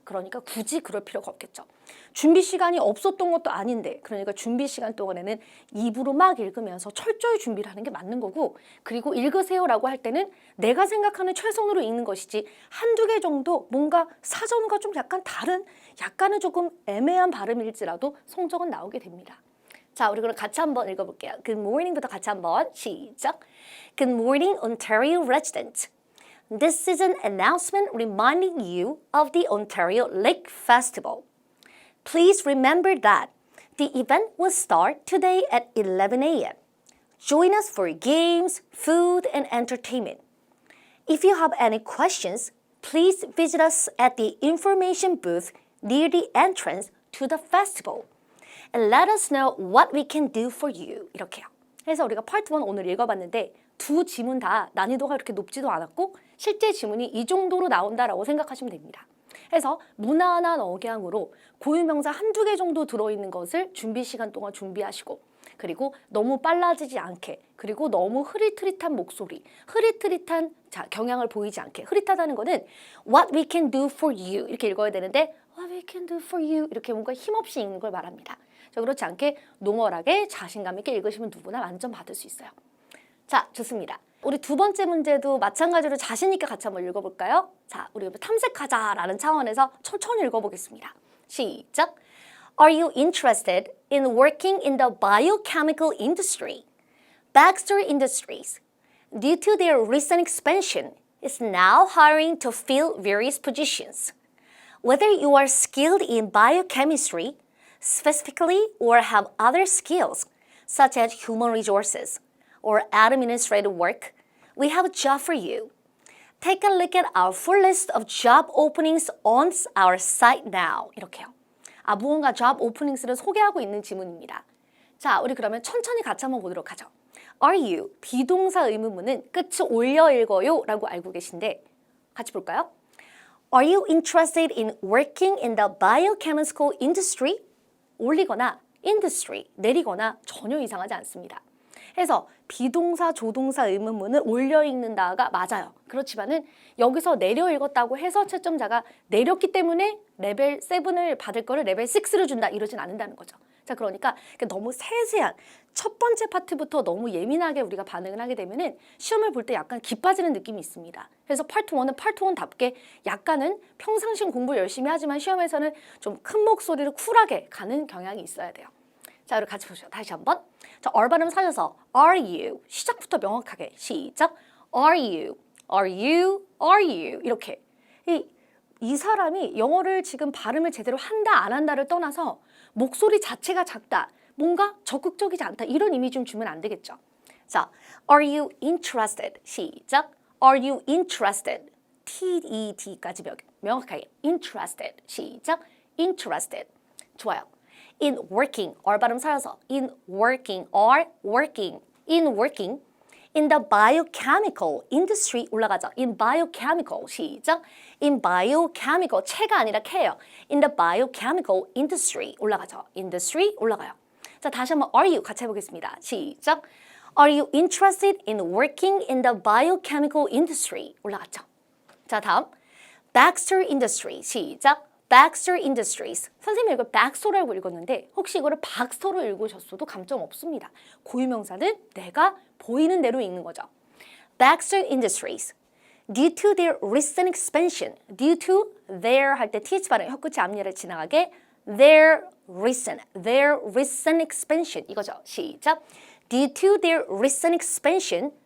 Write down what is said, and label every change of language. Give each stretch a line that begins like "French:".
Korean: 그러니까 굳이 그럴 필요가 없겠죠. 준비 시간이 없었던 것도 아닌데 그러니까 준비 시간 동안에는 입으로 막 읽으면서 철저히 준비를 하는 게 맞는 거고 그리고 읽으세요 라고 할 때는 내가 생각하는 최선으로 읽는 것이지 한두 개 정도 뭔가 사전과 좀 약간 다른 약간은 조금 애매한 발음일지라도 성적은 나오게 됩니다. 자, 우리 그럼 같이 한번 읽어볼게요. Good morning부터 같이 한번 시작.
English: Good morning, Ontario resident. This is an announcement reminding you of the Ontario Lake Festival. Please remember that the event will start today at 11 a.m. Join us for games, food, and entertainment. If you have any questions, please visit us at the information booth near the entrance to the festival. And let us know what we can do for you.
Korean: 이렇게요. 그래서 우리가 파트 1 오늘 읽어봤는데 두 지문 다 난이도가 그렇게 높지도 않았고 실제 지문이 이 정도로 나온다라고 생각하시면 됩니다. 그래서 무난한 억양으로 고유명사 한두 개 정도 들어있는 것을 준비 시간 동안 준비하시고 그리고 너무 빨라지지 않게 그리고 너무 흐릿흐릿한 목소리, 흐릿흐릿한 경향을 보이지 않게 흐릿하다는 거는
English: what we can do for you
Korean: 이렇게 읽어야 되는데 what we can do for you 이렇게 뭔가 힘없이 읽는 걸 말합니다. 자, 그렇지 않게 노멀하게 자신감 있게 읽으시면 누구나 만점 받을 수 있어요. 자, 좋습니다. 우리 두 번째 문제도 마찬가지로 자신 있게 같이 한번 읽어볼까요? 자, 우리 탐색하자라는 차원에서 천천히 읽어보겠습니다. 시작!
English: Are you interested in working in the biochemical industry? Baxter Industries, due to their recent expansion, is now hiring to fill various positions. Whether you are skilled in biochemistry, specifically, or have other skills, such as human resources, or administrative work, We have a job for you. Take a look at our full list of job openings on our site now.
Korean: 이렇게요. 무언가 job openings를 소개하고 있는 지문입니다. 자, 우리 그러면 천천히 같이 한번 보도록 하죠.
English: Are you?
Korean: 비동사 의문문은 끝을 올려 읽어요 라고 알고 계신데 같이 볼까요?
English: Are you interested in working in the biochemical industry?
Korean: 올리거나 industry, 내리거나 전혀 이상하지 않습니다. 해서 비동사, 조동사 의문문을 올려 읽는다가 맞아요. 그렇지만은 여기서 내려 읽었다고 해서 채점자가 내렸기 때문에 레벨 7을 받을 거를 레벨 6를 준다 이러진 않는다는 거죠. 자, 그러니까 너무 세세한 첫 번째 파트부터 너무 예민하게 우리가 반응을 하게 되면은 시험을 볼 때 약간 기 빠지는 느낌이 있습니다. 그래서 파트 1은 파트 1답게 약간은 평상시 공부 열심히 하지만 시험에서는 좀 큰 목소리로 쿨하게 가는 경향이 있어야 돼요. 자, 우리 같이 보시죠. 다시 한번. 자, 얼 발음 살려서
English: are you
Korean: 시작부터 명확하게 시작.
English: are you, are you, are you
Korean: 이렇게 이 사람이 영어를 지금 발음을 제대로 한다 안 한다를 떠나서 목소리 자체가 작다, 뭔가 적극적이지 않다 이런 이미지 좀 주면 안 되겠죠. 자,
English: are you interested
Korean: 시작. are you interested TED까지 명확하게 interested 시작. interested 좋아요.
English: in working, or
Korean: 발음 살려서
English: in working, or working, in working, in the biochemical industry
Korean: 올라가죠.
English: in biochemical 시작. in biochemical
Korean: 체가 아니라 K예요.
English: in the biochemical industry
Korean: 올라가죠. industry 올라가요. 자, 다시 한번
English: are you
Korean: 같이 해보겠습니다. 시작.
English: Are you interested in working in the biochemical industry
Korean: 올라갔죠. 자, 다음 Baxter Industry 시작.
English: Baxter Industries.
Korean: 선생님이 이걸 박스터라고 읽었는데 혹시 이거를 박스터로 읽으셨어도 감점 없습니다. 고유명사는 내가 보이는 대로 읽는 거죠.
English: Baxter Industries. Due to their recent expansion. Due to their
Korean: 할 때 th 발음 혀끝이 앞니를 지나가게
English: their recent expansion
Korean: 이거죠. 시작.
English: Due to their recent expansion.